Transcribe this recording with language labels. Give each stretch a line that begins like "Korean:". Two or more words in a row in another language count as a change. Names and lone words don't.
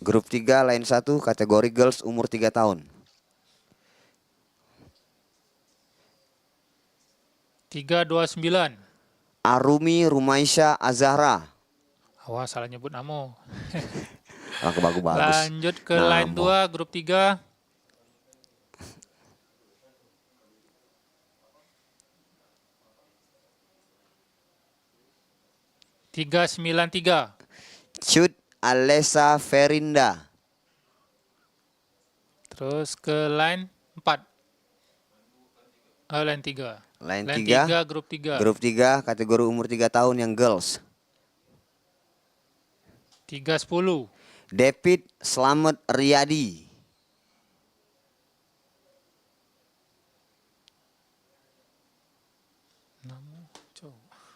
Indonesian: Grup 3 line 1 kategori girls umur 3 tahun. 329. Arumi Rumaisya Azahra. Awas salah nyebut namo. Ah, bagus. Lanjut ke line Namo. 2 grup 3. Tiga sembilan tiga. Chud Alessa Ferinda. Terus ke line 4. Line 3. Line Line 3. 3 grup 3. Grup 3 kategori umur 3 tahun yang girls. 310. David Slamet Riyadi. Namo, coba.